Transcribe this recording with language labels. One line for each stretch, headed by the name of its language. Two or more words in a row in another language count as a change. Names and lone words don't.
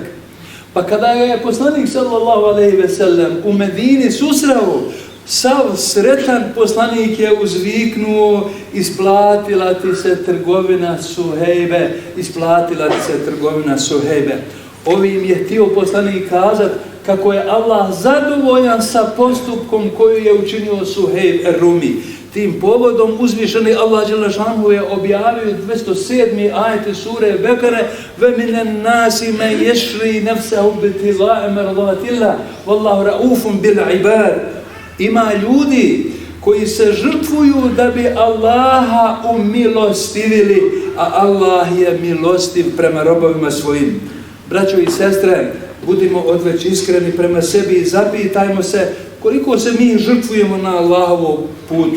Bosnian: Pa kada je poslanik
Arabic: صلى الله عليه وسلم
Bosnian: u Medini susreo, sav sretan poslanik je uzviknuo, isplatila ti se trgovina Suhejbe, isplatila ti se trgovina Suhejbe. Ovim je htio poslanik kazati kako je Allah zadovoljan sa postupkom koju je učinio Suhejb Er-Rumi. Tim povodom uzvišeni Allah
Arabic: جل شأنه
Bosnian: je objavio 207. ajet sure Bekare:
Arabic: "ومن الناس من يشري نفسه ابتغاء مرضات الله والله رءوف بالعباد."
Bosnian: Ima ljudi koji se žrtvuju da bi Allaha umilostivili, a Allah je milostiv prema robovima svojim. Braćo i sestre, budimo odveć iskreni prema sebi i zapitajmo se koliko se mi žrtvujemo na Allahovom putu.